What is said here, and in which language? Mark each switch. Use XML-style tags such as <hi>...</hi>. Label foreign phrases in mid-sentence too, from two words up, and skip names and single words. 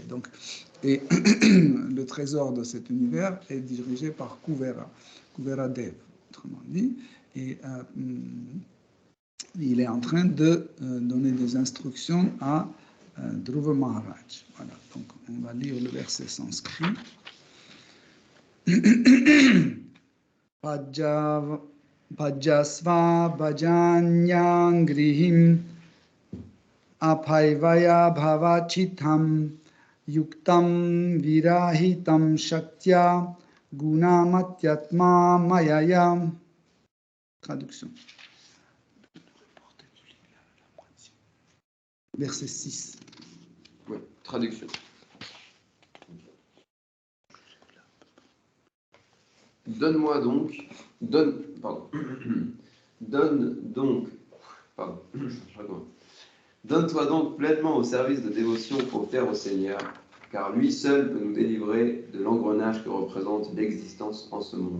<fr>Donc, et le trésor de cet univers est dirigé par Kuvera Dev, autrement dit, et il est en train de donner des instructions à Dhruva Maharaj. Voilà, donc on va lire le verset sanskrit.</fr> <sa>भजस्व भजनीयाङ्घ्रिम् अभवाय भवच्छिदम् युक्तं विरहितं शक्त्या गुणमय्यात्म मायया.</sa> <fr>Traduction. Verset 6. Oui, traduction. Donne-toi donc pleinement au service de dévotion offert au Seigneur, car lui seul peut nous délivrer de l'engrenage que représente l'existence en ce monde.</fr>